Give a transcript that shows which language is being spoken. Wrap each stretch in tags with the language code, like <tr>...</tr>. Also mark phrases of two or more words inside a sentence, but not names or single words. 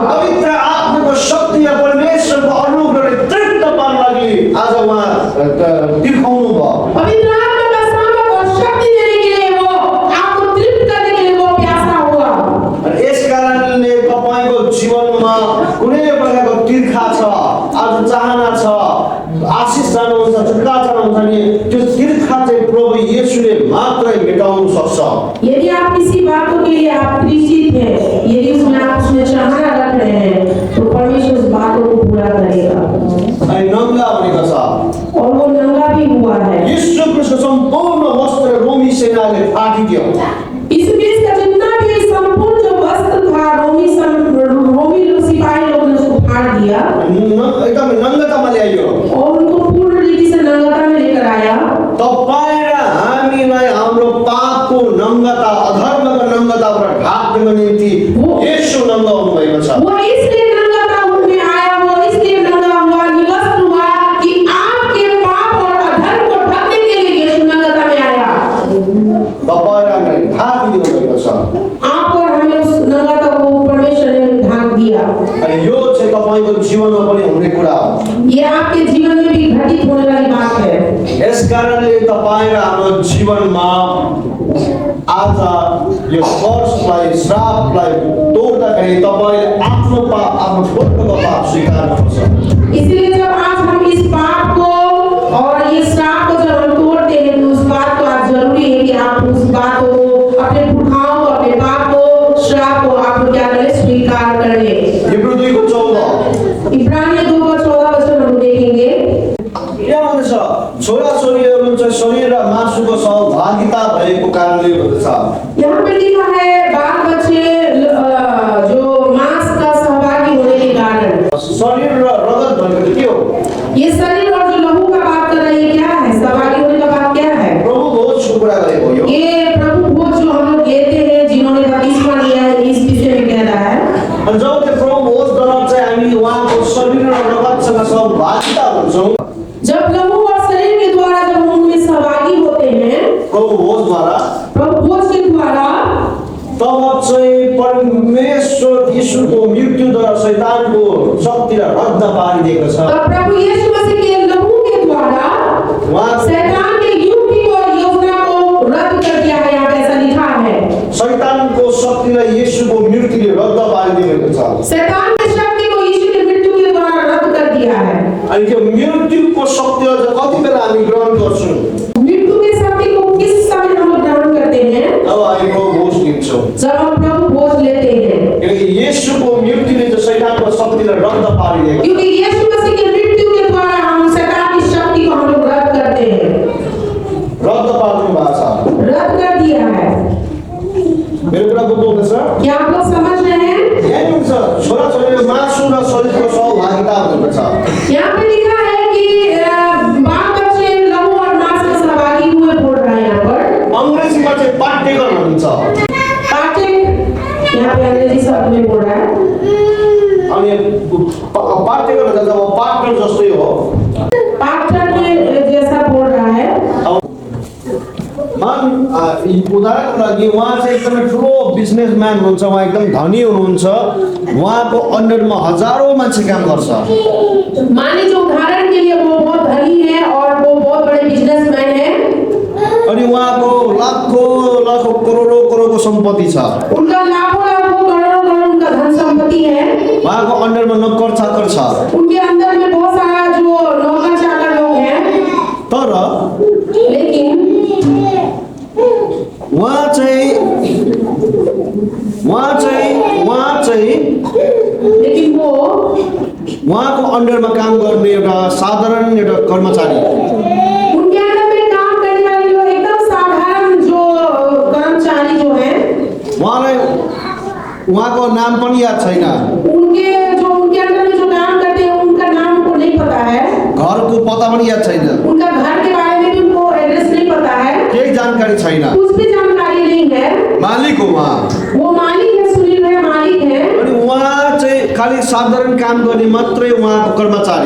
<ne>पवित्र आत्माको शक्ति र परमेश्वरको अनुग्रहले तृप्त पार्न लागि आज उहाँ तिर्खाउनु भयो।</ne> <hi>पवित्र आत्मा का सामर्थ और शक्ति देने के लिए वो आपको तृप्त करने के लिए वो प्यासा हुआ।</hi> <ne>अनि यस कारणले तपाईको जीवनमा कुनै प्रकारको तिर्खा छ, आज चाहना छ, आशिष चाहनुहुन्छ, छुटकारा चाहनुहुन्छ नि, त्यो तिर्खा चाहिँ प्रभु येशूले मात्रै मेटाउन सक्छ।</ne> <hi>यदि आप किसी बातों के लिए आप तृषित हैं, यदि उसमें आप उसमें चाहना रख रहे हैं, तो परमेश्वर उस बातों को पूरा करेगा।</hi> <ne>अनि नङ्गा भनेको छ,</ne> <hi>और वो नंगा भी हुआ है।</hi> <ne>यीशु क्रिस्टको सम्पूर्ण वस्त्र रोमी सेनाले फाटिदियो।</ne> <hi>यीशु क्रिस्ट का जितना भी संपूर्ण जो वस्त्र था, रोमी लोग सिपाही लोगों ने उसको फाड़ दिया</hi> <ne>एकदम नङ्गतामा ल्याइयो।</ne> <hi>और उनको पूर्ण रीति से नंगता में लेकर आया।</hi> <ne>तपाईँ र हामीलाई हाम्रो पापको नङ्गता, अधर्मको नङ्गताबाट ढाक्नको निम्ति येशू नङ्गा हुनुभएको छ।</ne> <hi>वो इसलिए नंगा उनमें आया, वो इसलिए नंगा हुआ, निवस्त हुआ कि आपके पाप और अधर्म को ढकने के लिए यीशु नंगता में आया।</hi> <ne>तपाईँ र हामीलाई ढाकिदिनु भएको छ।</ne> <hi>आपको और हमें उस नंगता को परमेश्वर ने ढाक दिया। किया।</hi> <ne>अनि यो चाहिँ तपाईको जीवनमा पनि हुने कुरा हो।</ne> <hi>ये आपके जीवन में भी घटित होने वाली बात है।</hi> <ne>यस कारणले तपाईँ र हाम्रो जीवनमा आज यो कर्सलाई श्रापलाई तोड्दाखेरि तपाईले आफ्नो पाप आफ्नो छोटो पाप स्वीकार गर्नुपर्छ।</ne> <hi>इसलिए जब आज हम इस पाप को और ये श्राप को जब हम तोड़ते हैं तो उस बात को आज जरूरी है कि आप उस बात को अपने पुरखाओं को अपने पाप को श्राप को आप क्या करें स्वीकार करें। हिब्रू 2:14 इब्रानियों 2:14 हम देखेंगे।</hi> <ne>यहाँ भन्दछ छोराछोरीहरू चाहिँ शरीर र मासुको सहभागिता भएको कारणले भन्दछ।</ne> <hi>यहाँ पे लिखा है बाल बच्चे जो मांस का सहभागी होने के कारण।</hi> <ne>शरीर र रगत भनेको के हो?</ne> <hi>ये शरीर और जो लहू का बात कर रहा है ये क्या है? सहभागी होने का बात क्या है?</hi> <ne>प्रभु भोजको कुरा गरेको यो।</ne> <hi>ये प्रभु भोज जो हम लोग लेते हैं जिन्होंने बपतिस्मा लिया है इस विषय में कह रहा है।</hi> <ne>अनि जब त्यो प्रभु भोज गर्न चाहिँ हामी उहाँको शरीर र रगतसँग सहभागिता हुन्छौँ</ne> <hi>जब लहू और शरीर के द्वारा जब हम उनमें सहभागी होते हैं</hi> <ne>प्रभु भोजद्वारा,</ne> <hi>प्रभु भोज के द्वारा,</hi> <ne>तब चाहिँ परमेश्वर यीशुको मृत्युद्वारा शैतानको शक्तिलाई रद्द पारिदिएको छ।</ne> <hi>तब प्रभु यीशु मसीह के लहू के द्वारा</hi> <ne>उहाँ</ne> <hi>शैतान के युक्ति और योजना को रद्द कर दिया है। यहाँ पे ऐसा लिखा है</hi> <ne>शैतानको शक्तिलाई यीशुको मृत्युले रद्द पारिदिएको छ।</ne> <hi>शैतान की शक्ति को यीशु के मृत्यु के द्वारा रद्द कर दिया है।</hi> <ne>अनि त्यो मृत्युको शक्तिलाई चाहिँ कति बेला हामी ग्रहण गर्छौँ?</ne> <hi>मृत्यु की शक्ति को किस समय हम लोग ग्रहण करते हैं?</hi> <ne>अब हामी प्रभु भोज लिन्छौँ।</ne> <hi>जब हम प्रभु भोज लेते हैं।</hi> <ne>किनकि यीशुको मृत्युले चाहिँ शैतानको शक्तिलाई रद्द पारिदिएको छ।</ne> <hi>क्योंकि यीशु मसीह के मृत्यु के द्वारा हम शैतान की शक्ति को हम लोग रद्द करते हैं।</hi> <ne>रद्द पारिदिनु भएको छ।</ne> <hi>रद्द कर दिया है।</hi> <ne>मेरो कुरा बुझ्नु हुँदैछ?</ne> <hi>क्या आप लोग समझ रहे हैं?</hi> <ne>यही हुन्छ छोराछोरीले मासु र शरीरको सहभागिता हुनुपर्छ।</ne> <hi>यहाँ पे लिखा है कि बाल बच्चे लहू और मांस में सहभागी हुए बोल रहा है। यहाँ पर</hi> <ne>अंग्रेजीमा चाहिँ पार्टेकर भनिन्छ।</ne> <hi>पार्टेक यहाँ पे अंग्रेजी शब्द में बोल रहा है।</hi> <ne>अनि पार्टेकर भन्छ जब पार्टनर जस्तै हो।</ne> <hi>पार्टनर के जैसा बोल रहा है।</hi> <ne>उदाहरणको लागि उहाँ चाहिँ एकदमै ठुलो बिजनेसम्यान हुनुहुन्छ, उहाँ एकदम धनी हुनुहुन्छ, उहाँको अन्डरमा हजारौँ मान्छे काम गर्छ।</ne> <hi>मान लीजिए उदाहरण के लिए वो बहुत धनी है और वो बहुत बड़े बिजनेसमैन है।</hi> <ne>अनि उहाँको लाखौँ लाखौँ करोडौँ करोडको सम्पत्ति छ।</ne> <hi>उनका लाखों लाखों करोड़ों करोड़ उनका धन संपत्ति है।</hi> <ne>उहाँको अन्डरमा नोकर चाकर छ।</ne> <hi>उनके अंदर में बहुत सारा जो नौकर चाकर लोग हैं।</hi> <ne>तर</ne> <hi>लेकिन</hi> <ne>उहाँ चाहिँ</ne> <hi>लेकिन वो</hi> <ne>उहाँको अन्डरमा काम गर्ने एउटा साधारण एउटा कर्मचारी।</ne> <hi>उनके अंदर में काम करने वाले लोग एकदम साधारण जो कर्मचारी जो हैं</hi> <ne>उहाँको नाम पनि याद छैन।</ne> <hi>उनके अंदर में जो काम करते हैं उनका नाम उनको नहीं पता है।</hi> <ne>घरको पता पनि याद छैन।</ne> <hi>उनका घर के बारे में भी उनको एड्रेस नहीं पता है।</hi> <ne>केही जानकारी छैन।</ne> <hi>कुछ भी जानकारी नहीं है।</hi> <ne>मालिक हो उहाँ।</ne> <hi>वो मालिक है, सुनील भाई मालिक है।</hi> <ne>अनि उहाँ चाहिँ खालि साधारण काम गर्ने मात्रै उहाँको कर्मचारी।</ne>